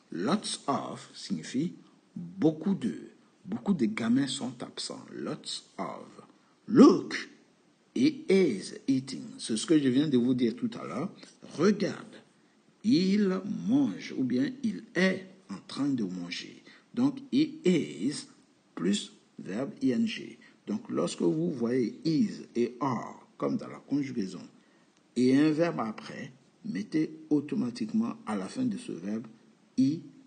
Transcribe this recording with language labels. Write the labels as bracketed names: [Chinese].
[French] Lots of signifie beaucoup de. Beaucoup de gamins sont absents. [English] Lots of. Look, he is eating. [French] C'est ce que je viens de vous dire tout à l'heure. Regarde, il mange ou bien il est en train de manger. Donc, [English] he is [French] plus verbe ing. Donc, lorsque vous voyez is et are comme dans la conjugaison et un verbe après, mettez automatiquement à la fin de ce verbe ing.